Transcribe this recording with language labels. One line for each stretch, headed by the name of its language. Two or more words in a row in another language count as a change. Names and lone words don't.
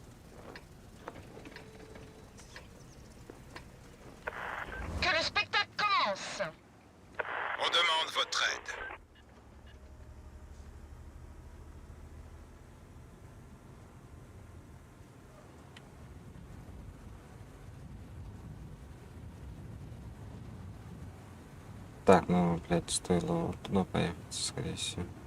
French: Que le spectacle commence. On demande votre aide.
Russian: Так, ну, блядь, стоило вот туда поехать, скорее всего.